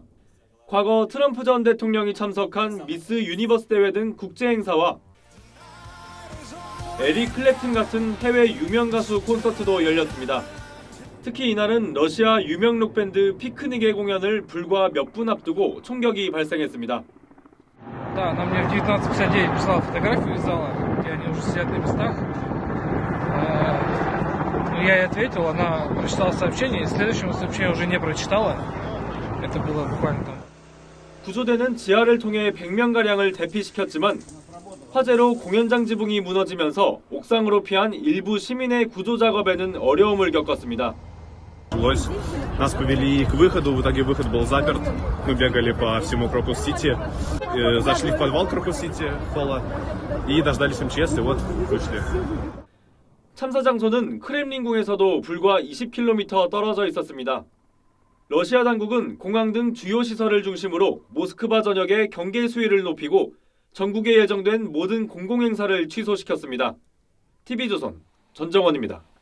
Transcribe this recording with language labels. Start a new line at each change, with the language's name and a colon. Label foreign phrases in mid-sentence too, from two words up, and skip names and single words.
Korean: 과거 트럼프 전 대통령이 참석한 미스 유니버스 대회 등 국제 행사와 에릭 클랩튼 같은 해외 유명 가수 콘서트도 열렸습니다. 특히 이날은 러시아 유명 록밴드 피크닉의 공연을 불과 몇 분 앞두고 총격이 발생했습니다.
Russian: Да, она мне в 19:59 прислала фотографию из зала, где они уже сидят на местах. Я ей ответил, она прочитала сообщение, и следующего сообщения уже не прочитала. Это было буквально там.
Korean: 구조대는 지하를 통해 100명가량을 대피시켰지만 화재로 공연장 지붕이 무너지면서 옥상으로 피한 일부 시민의 구조 작업에는 어려움을 겪었습니다.
Russian: Нас повели к выходу, в итоге выход был заперт. Мы бегали по всему Крокус-Сити, зашли в подвал Крокус-Сити холла и дождались МЧС, и вот вышли.
Korean: 참사 장소는 크렘린궁에서도 불과 20km 떨어져 있었습니다. 러시아 당국은 공항 등 주요 시설을 중심으로 모스크바 전역의 경계 수위를 높이고 전국에 예정된 모든 공공행사를 취소시켰습니다. TV조선 전정원입니다.